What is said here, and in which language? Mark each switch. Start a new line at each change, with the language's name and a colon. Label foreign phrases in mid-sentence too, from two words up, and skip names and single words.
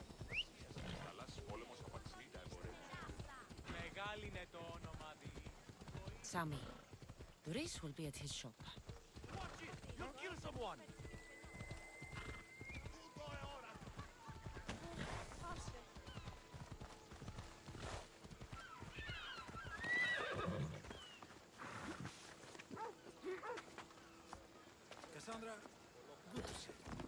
Greek: Θαλάσσης πόλεμος απαξιεί τα εμπορεύματα. Μεγάλη είναι το όνομα
English: Sammy, Doris will be at his shop. Watch it! You'll kill someone! Cassandra, good to see you.